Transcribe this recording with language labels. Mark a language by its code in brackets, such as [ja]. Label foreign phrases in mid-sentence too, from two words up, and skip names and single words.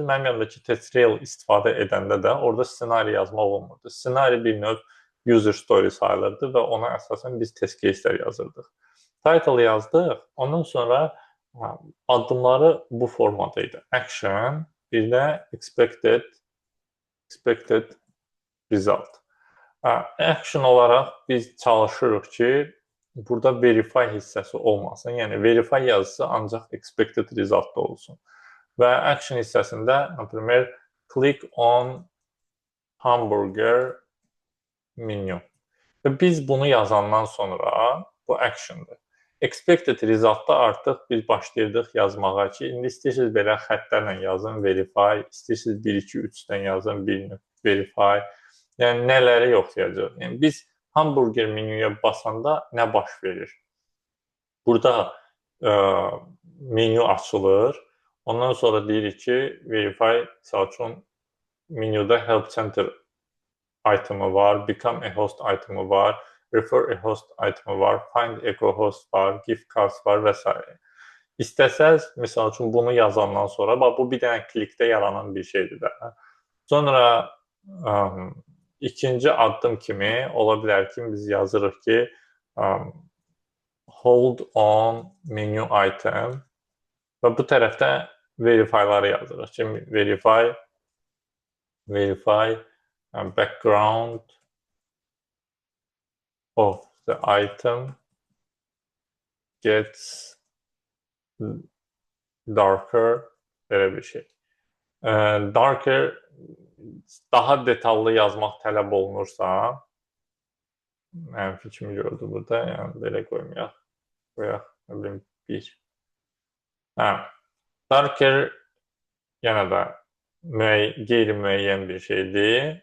[az] Mənim yanımdakı TestRail istifadə edəndə də orada ssenari yazmaq olmurdu. Ssenari bir növ [en] user story [az] sayılırdı və ona əsasən biz [en] test case-lər [az] yazırdıq. Title yazdıq, ondan sonra addımları bu formada idi. [en] Action, [az] bir də [en] expected result. [az] Action olaraq biz çalışırıq ki, burada verify hissəsi olmasın. Yəni, verify yazısı ancaq [en] expected result [az] da olsun. Və action hissəsində, например, [en] click on hamburger menu. [az] Və biz bunu yazandan sonra bu action'dır. [en] Expected result-da [az] artıq biz başlayırdıq yazmağa ki, indi istəyirsiniz belə xəttlərlə yazın, verify, istəyirsiniz 1, 2, 3-dən yazın, 1, verify. Yəni, nələri yoxlayacaq? Yəni, biz hamburger menyuya basanda nə baş verir? Burada menyu açılır. Ondan sonra deyirik ki, verify, misal üçün, menyuda [en] help center item'ı [az] var, [en] become a host item'ı [az] var, [en] refer a host item'ı [az] var, [en] find echo host [az] var, [en] gift cards [az] var və s. İstəsəz, misal üçün, bunu yazandan sonra, bax, bu bir dənə klikdə yaranan bir şeydir də. Sonra ikinci addım kimi ola bilər ki, biz yazırıq ki, [en] hold on menu item [az] və bu tərəfdə verify-ları yazırıq ki, [en] verify background of the item gets darker, [az] belə bir şey. Darker, daha detallı yazmaq tələb olunursa, mənim fikrimi gördü burada, yəni belə qoymayaq, nə bilim, 1. Darker yenə də qeyri-müəyyən bir şeydir.